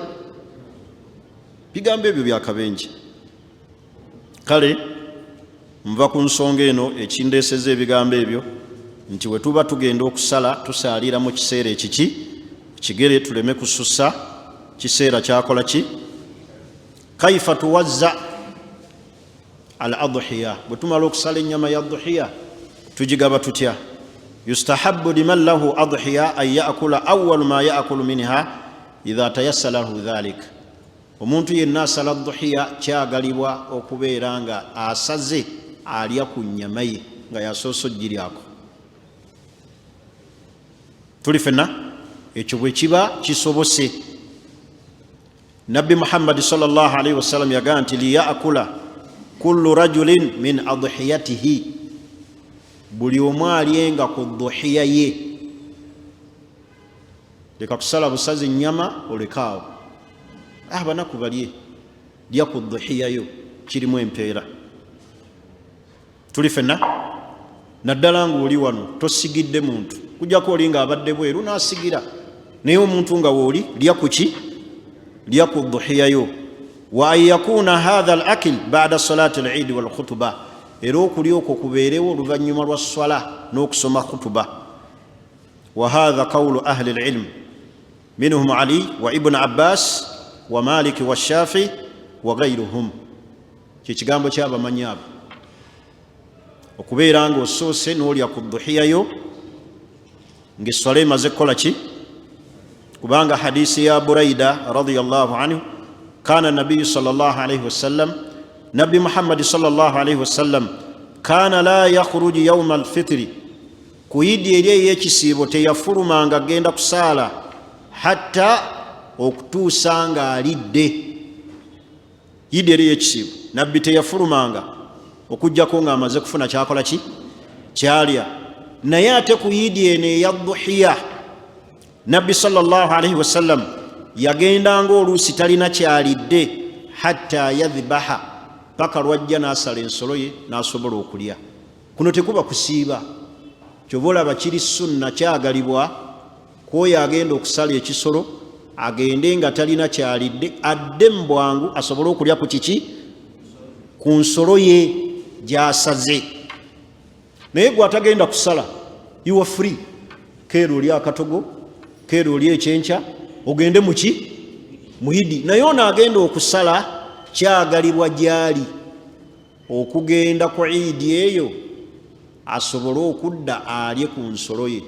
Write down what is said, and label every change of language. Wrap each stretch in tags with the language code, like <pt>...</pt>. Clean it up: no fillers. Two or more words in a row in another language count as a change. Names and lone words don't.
<lg>Bigambo ebyo byakabenje. Kale nva ku nsonga eno ekindeeseza ebigambo ebyo nti we tuba tugenda okusala tusaalira mu kiseera ekiki kigere tuleme kusussa kiseera kyakola ki?</lg> <ar>كيف توزع الأضحية,</ar> <lg>bwe tumala okusala ennyama ya adhiya tugigaba tutya?</lg> <ar>يستحب لمن له أضحية أن يأكل أول ما يأكل منها إذا تيسر له ذلك.</ar> <lg>Omuntu yenna asala adhiya kyagalibwa okubeera nga asaze alya ku nnyama ye nga yasoose ogiryako. Tuli ffenna ekyo bwe kiba kisobose. Nabbi Muhammad</lg> <ar>صلى الله عليه وسلم</ar> <lg>yagaa nti</lg> <ar>ليأكل كل رجل من أضحيته,</ar> <lg>buli omu alyenga ku dhuhiya ye. Leka kusala busazi nnyama olekaawo, abanaku balye, lya ku dhuhiya yo, kirimu empeera. Tuli ffenna naddala ng'oli wano tosigidde muntu, kujjako oli ng'abadde bweru n'asigira, naye omuntu nga wooli lya ku ki? Lya ku dhuhiya yo.</lg> <ar>وأن يكون هذا الأكل بعد صلاة العيد والخطبة,</ar> <lg>era okulya okwo kubeerewo oluvannyuma lwa swala n'okusoma khutuba.</lg> <ar>وهذا قول أهل العلم منهم علي وابن عباس ومالك والشافعي وغيرهم.</ar> <lg>Kikigambo ky'abamanyi abo, okubeera nga osoose n'olya ku dhuhiya yo ng'esswala emaze kukola ki? Kubanga hadisi ya Buraida</lg> <ar>رضي الله عنه, كان النبي صلى الله عليه وسلم,</ar> <lg>Nabi Muhammad</lg> <ar>صلى الله عليه وسلم كان لا يخرج يوم الفطر</ar> <lg>ku idi eri ey'ekisiibo teyafulumanga agenda kusaala hatta okutuusa nga alidde. Idi eri ey'ekisiibo nabbi teyafulumanga okujjako ng'amaze kufuna kyakola ki kyalya. Naye ate ku idi eno eya duhiya nabbi</lg> <ar>صلى الله عليه وسلم</ar> <lg>yagendanga oluusi talina kyalidde</lg> <ar>حتى يذبح,</ar> <lg>paka lwajja n'asala ensolo ye n'asobola okulya. Kuno tekuba kusiiba, kyova olaba kiri sunna, kyagalibwa kwoyo agenda okusala ekisolo agende nga talina kyalidde, adde mu bwangu asobole okulya ku kiki, ku nsolo ye gy'asaze. Naye gwe atagenda kusala,</lg> <en>you are free.</en> <lg>Keera oli akatogo, keera oli ekyenkya, ogende muki muidi. Naye ono agenda okusala, kyagalibwa gyali okugenda ku idi eyo asobole okudda alye ku nsolo ye.</lg>